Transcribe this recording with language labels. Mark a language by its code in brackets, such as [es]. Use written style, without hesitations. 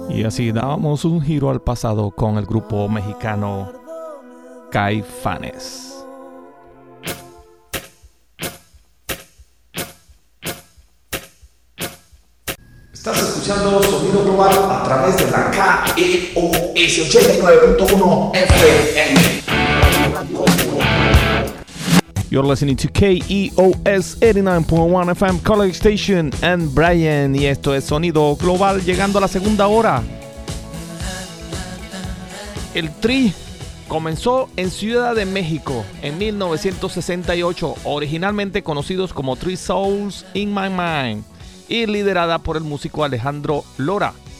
[es] Sí, dábamos un giro al pasado con el grupo mexicano Caifanes. Estás escuchando Sonido Global a través de la KEOS 89.1 FM. [en] You're listening to KEOS 89.1 FM College Station and Brian. [es] Y esto es Sonido Global llegando a la segunda hora. El Tri comenzó en Ciudad de México en 1968, originalmente conocidos como Three Souls in My Mind, y liderada por el músico Alejandro Lora.